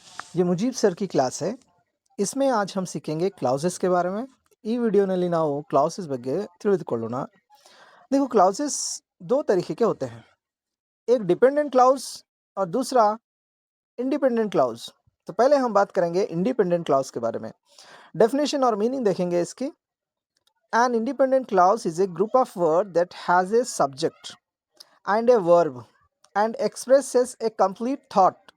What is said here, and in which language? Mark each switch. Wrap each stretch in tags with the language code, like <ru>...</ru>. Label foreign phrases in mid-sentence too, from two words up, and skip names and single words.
<hi>ये मुजीब सर की क्लास है। इसमें आज हम सीखेंगे क्लाउसेस के बारे में।</hi> <kn>ಈ ವಿಡಿಯೋನಲ್ಲಿ ನಾವು ಕ್ಲಾಸಸ್ ಬಗ್ಗೆ ತಿಳಿದುಕೊಳ್ಳೋಣ।</kn> <hi>देखो क्लाउसेस दो तरीके के होते हैं, एक</hi> <en>dependent clause</en> <hi>और दूसरा</hi> <en>independent clause.</en> <hi>तो पहले हम बात करेंगे</hi> <en>independent clause</en> <hi>के बारे में। डेफिनेशन और मीनिंग देखेंगे इसकी।</hi> <en>An independent clause is a group of word that has a subject and a verb and expresses a complete thought.</en>